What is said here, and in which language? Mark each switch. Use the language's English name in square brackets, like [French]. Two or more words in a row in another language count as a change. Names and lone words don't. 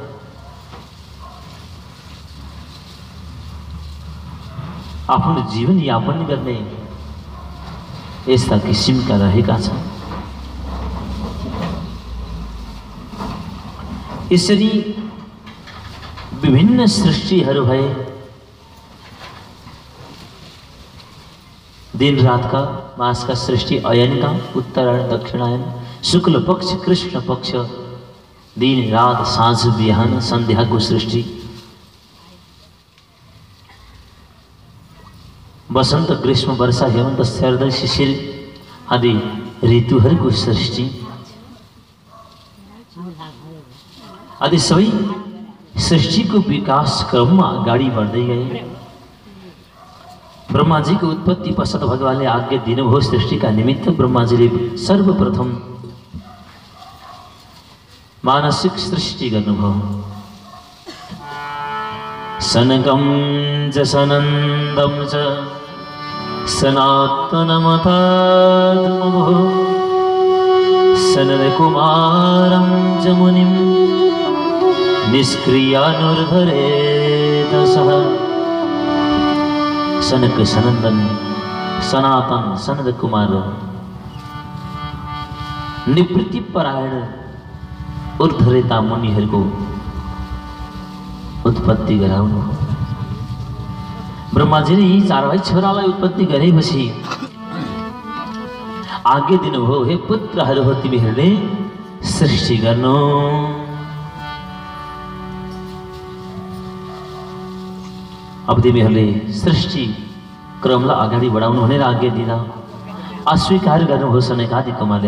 [Nepali] आफ्नो जीवन यापन गर्ने यस्ता किसिमका रहेका छन्। यसरी विभिन्न सृष्टिहरू भए, दिन रात का मास का सृष्टि, अयन का उत्तरायण दक्षिणायन, शुक्ल पक्ष कृष्ण पक्ष, दिन रात साँझ बिहान संध्या को सृष्टि, वसंत ग्रीष्म वर्षा हेमंत शरद शिशिर आदि ऋतुहरूको सृष्टि आदि सबै सृष्टिको विकास क्रममा अगाडि बढ्दै गए। ब्रह्माजी को उत्पत्ति पश्चात भगवानले आज्ञा दिनुभयो सृष्टि का निमित्त। ब्रह्माजीले सर्वप्रथम मानसिक सृष्टि गर्नुभयो। [Sanskrit] सनकं च सनन्दं च सनातनमथात्मभो सनदकुमारं च मुनिं निष्क्रियानुर्धरेत सः। [Nepali] सनक सनंदन सनातन सनद कुमार निवृत्ति परायण ऊर्ध्वरेता मुनिहरूको उत्पत्ति गराउनु। ब्रह्माजीले यी चारवटा छोरालाई उत्पत्ति गरेपछि आज्ञा दिनुभयो, हे पुत्रहरू हो, तिमीहरूले सृष्टि गर्नु। अब तिमीहरूले सृष्टि क्रमलाई अगाडि बढाउनु भनेर आज्ञा दिँदा अस्वीकार गर्नुभयो सनकादि कुमारले।